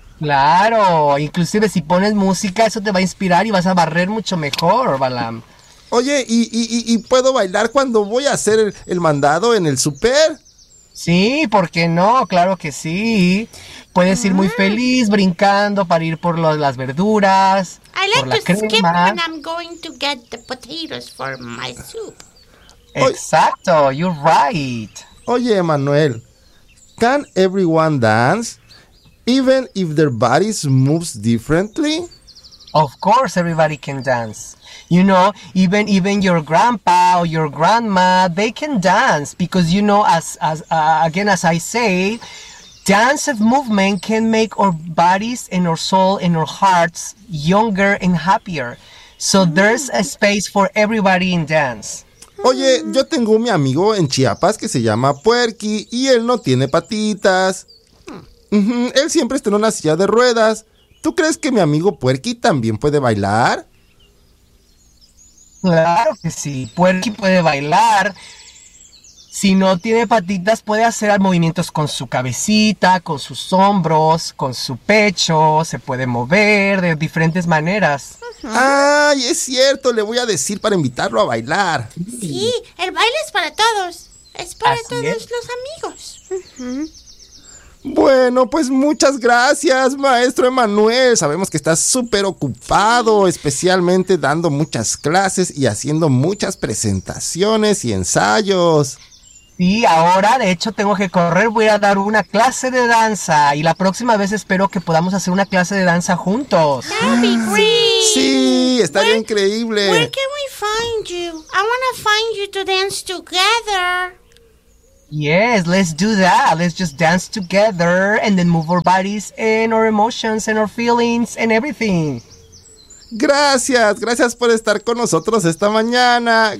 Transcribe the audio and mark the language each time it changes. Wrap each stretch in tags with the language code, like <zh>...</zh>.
<es>Claro, inclusive si pones música, eso te va a inspirar y vas a barrer mucho mejor, Balam. Oye, ¿y puedo bailar cuando voy a hacer el mandado en el súper? Sí, ¿por qué no? Claro que sí. Puedes ir muy feliz brincando para ir por las verduras, por la crema.</es> <en>I like to skip when I'm going to get the potatoes for my soup. Exacto, you're right. Oye, Emmanuel, can everyone dance even if their bodies moves differently? Of course everybody can dance. You know, even your grandpa or your grandma, they can dance because, you know, as I say, Dance of movement can make our bodies and our soul and our hearts younger and happier. So there's a space for everybody in dance.</en> <es>Oye, yo tengo mi amigo en Chiapas que se llama Puerky y él no tiene patitas. Él siempre está en una silla de ruedas. ¿Tú crees que mi amigo Puerky también puede bailar? Claro que sí, Puerky puede bailar. Si no tiene patitas, puede hacer movimientos con su cabecita, con sus hombros, con su pecho. Se puede mover de diferentes maneras. ¡Ay, es cierto! Le voy a decir para invitarlo a bailar. Sí, el baile es para todos. Es para Así todos es. Los amigos. Bueno, pues muchas gracias, Maestro Emanuel. Sabemos que estás súper ocupado, especialmente dando muchas clases y haciendo muchas presentaciones y ensayos. Sí, ahora de hecho tengo que correr, voy a dar una clase de danza y la próxima vez espero que podamos hacer una clase de danza juntos.</es> <en>That'd be great.</en> <es>Sí, estaría where, increíble.</es> <en>Where can we find you? I want to find you to dance together. Yes, let's do that. Let's just dance together and then move our bodies and our emotions and our feelings and everything.</en> <es>Gracias, gracias por estar con nosotros esta mañana.</es>